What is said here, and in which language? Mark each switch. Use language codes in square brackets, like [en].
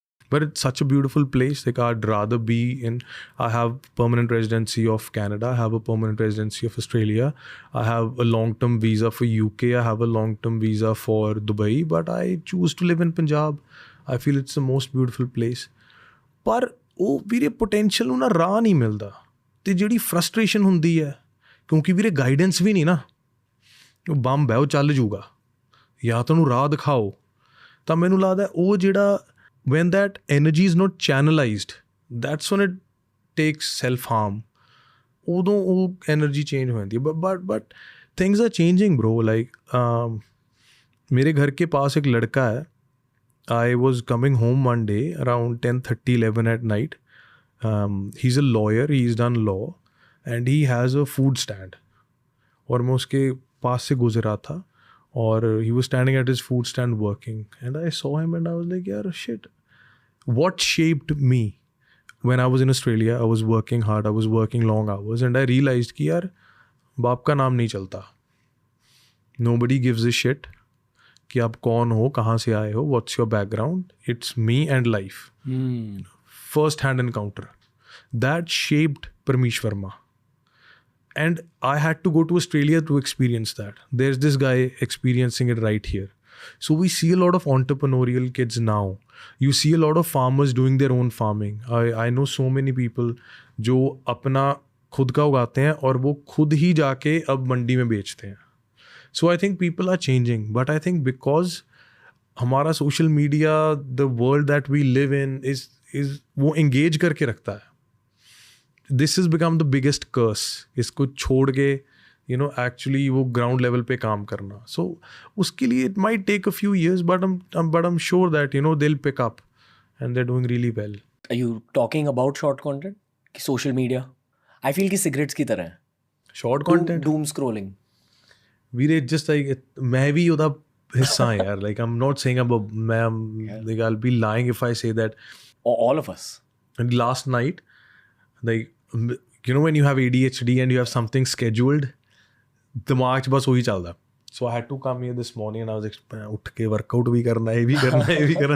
[en] But it's such a beautiful place. Like I'd rather be in, I have permanent residency of Canada. I have a permanent residency of Australia. I have a long-term visa for UK. I have a long-term visa for Dubai. But I choose to live in Punjab. I feel it's the most beautiful place. [pa] ਪਰ ਉਹ ਵੀਰੇ potential ਨੂੰ ਨਾ ਰਾਹ ਨਹੀਂ ਮਿਲਦਾ, ਅਤੇ ਜਿਹੜੀ ਫਰਸਟ੍ਰੇਸ਼ਨ ਹੁੰਦੀ ਹੈ, ਕਿਉਂਕਿ ਵੀਰੇ ਗਾਈਡੈਂਸ ਵੀ ਨਹੀਂ ਨਾ, ਉਹ ਬੰਬ ਹੈ, ਉਹ ਚੱਲ ਜੂਗਾ, ਜਾਂ ਤੁਹਾਨੂੰ ਰਾਹ ਦਿਖਾਓ. ਤਾਂ ਮੈਨੂੰ ਲੱਗਦਾ ਉਹ ਜਿਹੜਾ [en] when that energy is not channelized, that's when it takes self harm. [pa] ਉਦੋਂ ਉਹ ਐਨਰਜੀ ਚੇਂਜ ਹੋ ਜਾਂਦੀ ਹੈ. [en] but things are changing bro. [hi] like ਮੇਰੇ ਘਰ ਕੇ ਪਾਸ ਇੱਕ ਲੜਕਾ ਹੈ. [en] I was coming home one day around 10:30, 11 at night. He's a lawyer, he's done law and he has a food stand. [hi] और मैं उसके पास से गुजरा था और [en] he was standing at his food stand working and I saw him and I was like, yaar shit, what shaped me when I was in Australia? I was working hard, I was working long hours and I realized [hi] कि यार बाप का नाम नहीं चलता. [en] Nobody gives a shit [hi] कि आप कौन हो, कहाँ से आए हो, [en] what's your background. It's me and life. First hand encounter. That shaped Parmesh Verma. And I had to go to Australia to experience that. There's this guy experiencing it right here. So we see a lot of entrepreneurial kids now. You see a lot of farmers doing their own farming. I know so many people [hi] जो अपना खुद का उगाते हैं और वो खुद ही जाके अब मंडी में बेचते हैं. [en] So I think people are changing, but I think because हमारा social media, the world that we live in is वो engage [hi] करके रखता है. [en] This has become the biggest curse. [hi] इसको छोड़ के, [en] you know, actually [hi] वो ground level पे काम करना. [en] So [hi] उसके लिए [en] it might take a few years, but I'm sure that, you know, they'll pick up and they're doing really well. Are you talking about short content? कि social media? [hi] I feel कि cigarettes की तरह है. [en] Short content? Doom scrolling. [pa] ਵੀਰੇ [en] just like [pa] ਮੈਂ ਵੀ ਉਹਦਾ ਹਿੱਸਾ ਹਾਂ ਯਾਰ. [en] like I'm not saying like I'll be lying if I say that. All of us. And last night, like you know when you have ADHD and you have something scheduled, [pa] ਦਿਮਾਗ 'ਚ ਬਸ ਉਹੀ ਚੱਲਦਾ. [en] So I had to come here this morning and I was like [pa] ਉੱਠ ਕੇ workout ਵੀ ਕਰਨਾ, [en] ਇਹ ਵੀ ਕਰਨਾ, ਇਹ ਵੀ ਕਰਨਾ.